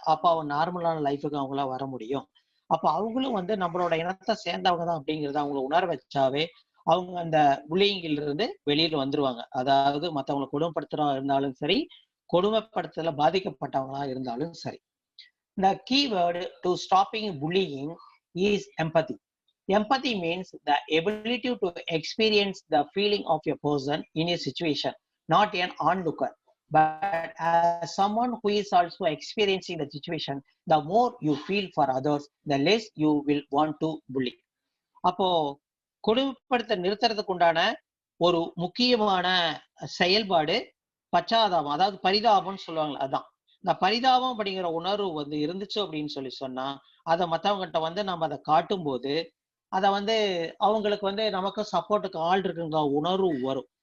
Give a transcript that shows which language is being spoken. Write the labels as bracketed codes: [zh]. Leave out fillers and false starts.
[ta] அப்ப அவங்க நார்மலான லைஃபுக்கு அவங்கள வர முடியும். அப்ப அவங்களும் வந்து நம்மளோட இனத்தை சேர்ந்தவங்க தான் அப்படிங்கறத அவங்கள உணர வச்சாவே அவங்க அந்த புல்லிங்கில் இருந்து வெளியில வந்துருவாங்க. அதாவது மத்தவங்களை கொடுமைப்படுத்துறவங்க இருந்தாலும் சரி, கொடுமைப்படுத்தல பாதிக்கப்பட்டவங்களா இருந்தாலும் சரி. [en] The key word to stopping bullying is empathy. Empathy means the ability to experience the feeling of a person in a situation, not an onlooker, but as someone who is also experiencing the situation. The more you feel for others, the less you will want to bully. [ta] அப்போ கொடுமைப்படுத்த நிறுத்துறதுக்கு உண்டான ஒரு முக்கியமான செயல்பாடு பச்சாதாபம், அதாவது பரிதாபம்னு சொல்லுவாங்க. அதான் இந்த பரிதாபம் அப்படிங்கிற உணர்வு வந்து இருந்துச்சு அப்படின்னு சொல்லி சொன்னா அதை மத்தவங்ககிட்ட வந்து நம்ம அதை காட்டும் போது அதை வந்து அவங்களுக்கு வந்து நமக்கு சப்போர்ட்டுக்கு ஆள் இருக்குங்கிற உணர்வு வரும்.